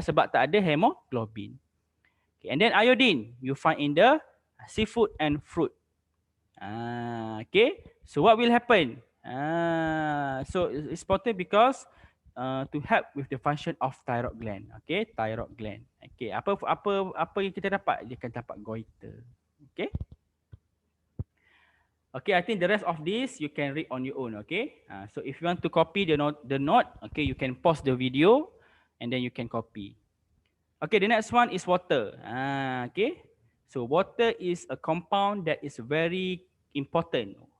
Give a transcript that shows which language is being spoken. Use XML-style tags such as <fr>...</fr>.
<ms>Sebab tak ada hemoglobin.</ms> <en>Okay, and then iodine you find in the seafood and fruit. Okay, so what will happen? So it's important because to help with the function of thyroid gland. Okay, thyroid gland.</en> <ms>Okay, apa yang kita dapat? Dia akan dapat goiter. Okay.</ms> <en>Okay, I think the rest of this you can read on your own. Okay, so if you want to copy the note, okay, you can pause the video and then you can copy. Okay, the next one is water. Okay, so water is a compound that is very important.</en>